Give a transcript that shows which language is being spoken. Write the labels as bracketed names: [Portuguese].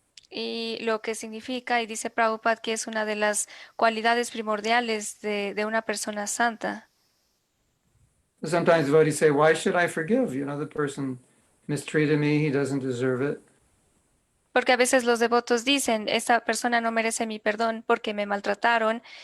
[Spanish] Y lo que significa, y dice Prabhupada, que es una de las cualidades primordiales de una persona santa. [English] Sometimes devotees say, why should I forgive? You know, the person mistreated me, he doesn't deserve it. [Spanish] Porque a veces los devotos dicen, esta persona no merece mi perdón porque me maltrataron.